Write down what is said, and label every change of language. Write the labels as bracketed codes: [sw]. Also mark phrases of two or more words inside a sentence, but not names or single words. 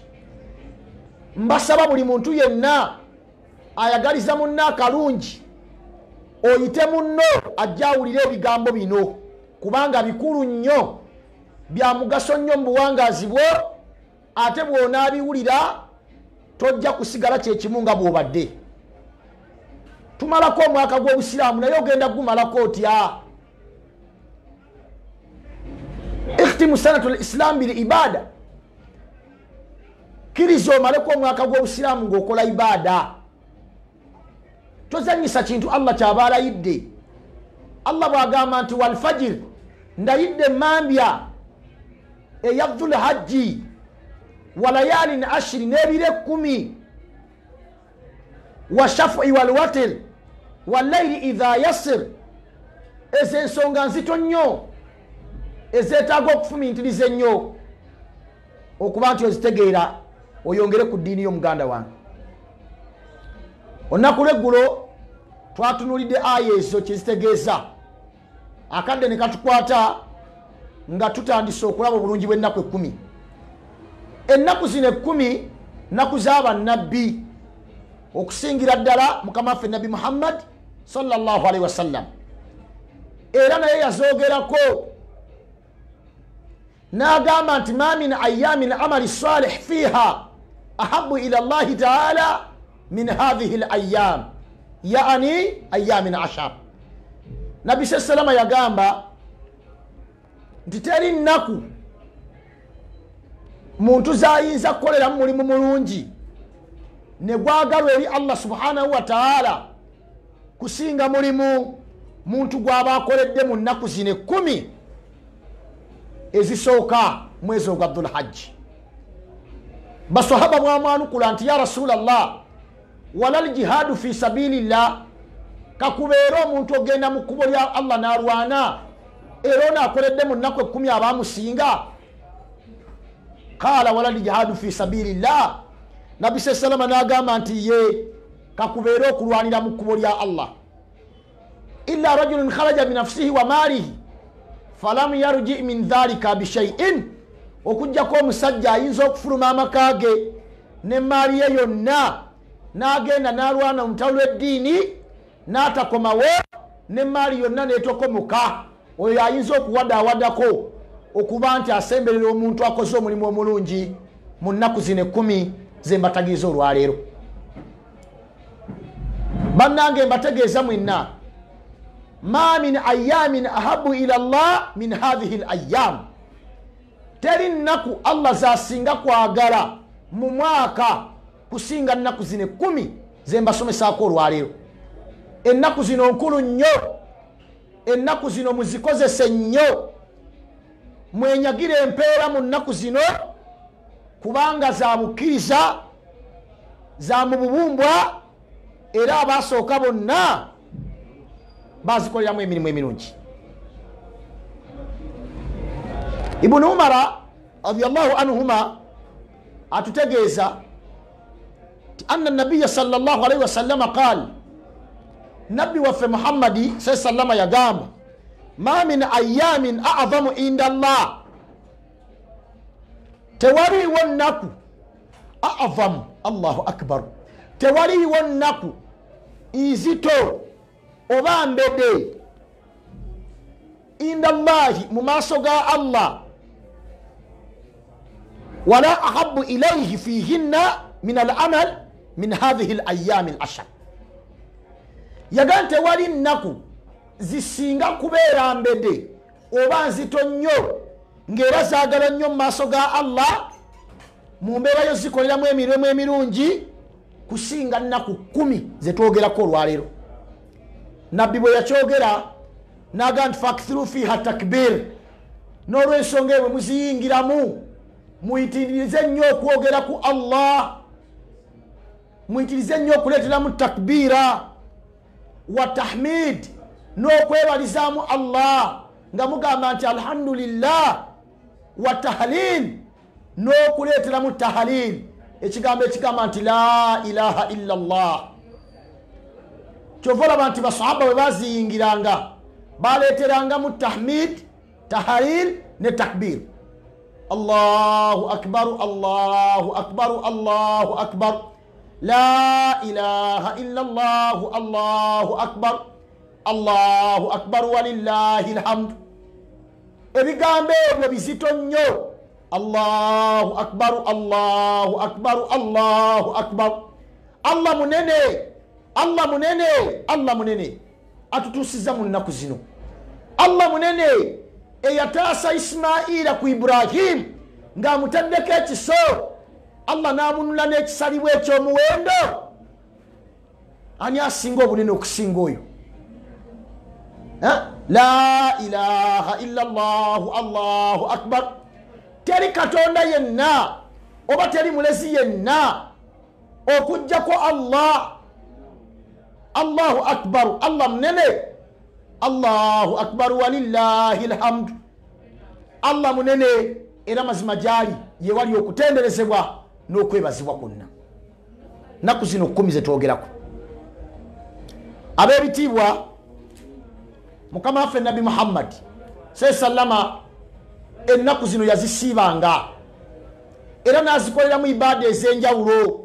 [lg] Mbasaba buli muntu yenna ayagaliza munne akalungi oyite munno ajja awulire ebigambo bino, kubanga bikulu nnyo, bya mugaso nnyo mu buwangaazi bwo. Ate bw'onaabiwulira tojja kusigala kyekimu nga bw'obadde. Tumalako omwaka gw'Obusiraamu naye ogenda gumalako otya? [ar] اختم سنة الإسلام بالعبادة. [lg] Kiriza omaleko omwaka gw'Obusiraamu ng'okola ibada. Tozanyisa kintu Allah kyaba alayidde. Allah bw'agamba nti [ar] والفجر, [lg] ndayidde mambya eya Dhul-Hajji [ar] وليال عشر, [lg] n'ebire 10, [ar] والشفع والوتر والليل إذا يسر. [lg] Ezo ensonga nzito nnyo ezeetaaga okufumintiriza ennyo okuba nti ozitegeera oyongere ku ddiini y'omuganda wange. Olunaku lw'eggulo twatunulidde aya ezo kyezitegeeza, akadde ne katukwata nga tutandise okulaba obulungi bw'ennaku 10. Ennaku zino 10 nnaku z'abannabbi, okusingira ddala mukama waffe Nabbi Muhammad [ar] صلى الله عليه وسلم. [lg] Era naye yazoogerako n'agamba nti [ar] ما من أيام العمل الصالح فيها أحب إلى الله تعالى من هذه الأيام يعني أيام عشر. [lg] Nabbi sallallahu yagamba nti teri nnaku muntu zayinza kukoleramu mulimu mulungi ne gwagalwa eri Allah [ar] سبحانه وتعالى [lg] kusinga mulimu muntu gwaba akoledde mu nnaku zino 10 ezisooka mwezi ogwa Dhul-Hajji. [ar] Basahaba bwamwanukula nti يا رسول الله ولا الجهاد في سبيل الله, [lg] kakubeera omuntu ogenda mu kkubo lya Allah n'alwana era onaakoledde mu nnaku 10 abaamusinga? [ar] قال ولا الجهاد في سبيل الله. [lg] Nabbi sallallahu n'agamba nti ye kakubeera okulwanira mu kkubo lya Allah. [ar] إلا رجل خرج بنفسه وماله فلم يرجع من ذلك بشيء, [lg] okujjako omusajja ayinza okufuluma amaka ge n'emmaali ye yonna n'agenda n'alwana omutalo lw'eddiini n'atakomawo n'emmaali yonna n'etokomuka, oyo ayinza okuwadaawadako okuba nti asemberera omuntu akoze omulimu omulungi mu nnaku zino 10 ze mbatagiriza olwaleero. Bannange mbategeeza mwenna, [ar] ما من أيام أحب إلى الله من هذه الأيام, [lg] teri nnaku Allah zasinga kwagala mu mwaka kusinga nnaku zino 10 ze mbasomesaako olwaleero. Ennaku zino nkulu nnyo, ennaku zino muzikozese nnyo, mwenyagire empeera mu nnaku zino kubanga za bukkiriza, za mu bubumbwa, era abaasooka bonna bazikoleramu emirimu emirungi. [ar] ابن عمر رضي الله عنهما atutegeeza أن النبي صلى الله عليه وسلم قال [lg] nabbi waffe Muhammadi sallallahu yagamba [ar] ما من أيام أعظم عند الله [lg] tewaliwo nnaku [ar] أعظم الله أكبر [lg] tewaliwo nnaku izito oba mbede [ar] عند الله [lg] mu maaso ga Allah [ar] ولا أحب إليه فيهن من العمل من هذه الأيام العشر [lg] yagante wali nnaku zisinga kubeera mbede oba nzito nnyo ng'era zaagala nnyo mu maaso ga Allah mu mbeera yo zikoleramu emirimu emirungi kusinga nnaku 10 zetwogerako olwaleero. Nabbi bwe yakyogera n'agamba nti [ar] فأكثروا فيها التكبير, [lg] n'olw'ensonga ebwe muziyingiramu muyitirize nnyo okwogera ku Allah, muyitirize nnyo okuleeteramu takbiira wa tahmid n'okwebalizaamu Allah nga mugamba nti [ar] الحمد لله وتهليل [lg] n'okuleeteramu tahlil, ekigambo ekigamba nti [ar] لا إله إلا الله. [lg] Kyova olaba nti basahaba bwe baziyingiranga baleeterangamu tahmid, tahlil ne takbir. [ar] الله أكبر، الله أكبر، الله أكبر، لا إله إلا الله، الله أكبر، الله أكبر ولله الحمد. [lg] Ebigambo ebyo bizito nnyo. [ar] الله أكبر، الله أكبر، الله أكبر. [lg] Allah munene, Allah munene, Allah munene. Atutusiza mu nnaku zino. Allah munene eyataasa Ismaila ku Ibrahim ng'amutaddeko ekiso, Allah n'amunula n'ekisalibwa ekyomuwendo. Ani asinga obunene okusinga oyo? [ar] لا إله إلا الله، الله أكبر. [lg] Teri katonda yenna oba teri mulezi yenna okujjako Allah. [ar] الله أكبر, [lg] Allah munene. [ar] الله أكبر ولله الحمد. [lg] Allah munene era mazima gyali ye wali okutenderezebwa n'okwebazibwa kwonna. Nnaku zino 10 zetwogerako. Ab'ebitiibwa Mukama waffe Nabi Muhammad sallama ennaku zino yazisiibanga era n'azikoleramu ibaada ez'enjawulo.